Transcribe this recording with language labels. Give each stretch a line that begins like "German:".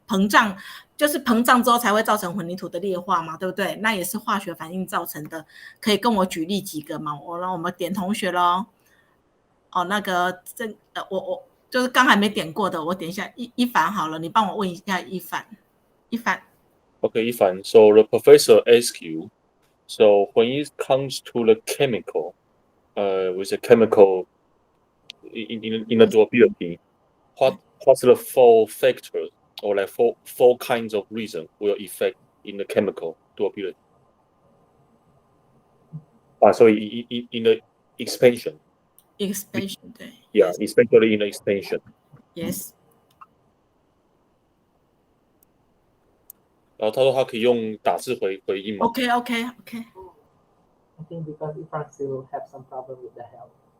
Chinese: 膨胀就是膨胀之后才会造成混凝土的裂化嘛，对不对？那也是化学反应造成的，可以跟我举例几个吗？让我们点同学咯。那个我就是刚还没点过的，我点一下一凡好了，你帮我问一下一凡。
English: Okay, Ifan. So the professor asks you, so when it comes to the chemical, with the chemical in the durability, what's the 4 factors or like four kinds of reason will affect in the chemical durability? So in the expansion.
Chinese: Expansion 对
English: Yeah, especially in the expansion. Yes.
Chinese: 然后他说他可以用打字回应吗
English: OK. I think because Ifan still have some problem with the health.